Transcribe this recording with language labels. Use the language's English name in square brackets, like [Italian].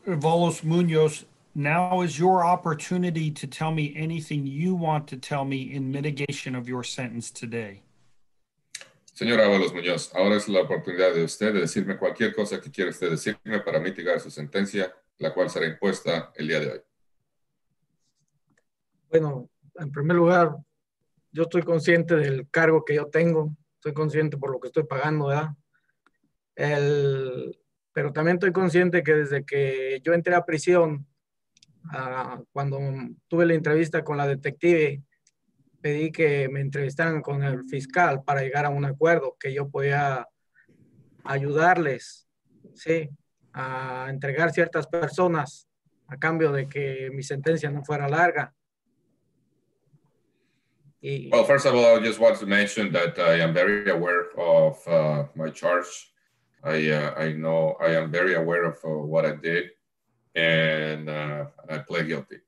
[English] Avalos-Munoz, now is your opportunity to tell me anything you want to tell me in mitigation of your sentence today. [Spanish] Señor Avalos-Munoz, ahora es la oportunidad de usted de decirme cualquier cosa que quiera usted decirme para mitigar su sentencia, la cual será impuesta el día de hoy. Bueno, en primer lugar, yo estoy consciente del cargo que yo tengo, estoy consciente por lo que estoy pagando, ¿verdad? Pero también estoy consciente que desde que yo entré a prisión, cuando tuve la entrevista con la detective, pedí que me entrevistaran con el fiscal para llegar a un acuerdo, que yo podía ayudarles, ¿sí?, a entregar ciertas personas a cambio de que mi sentencia no fuera larga. [English] Well, first of all, I just want to mention that I am very aware of my charge. I know I am very aware of what I did, and I pled guilty.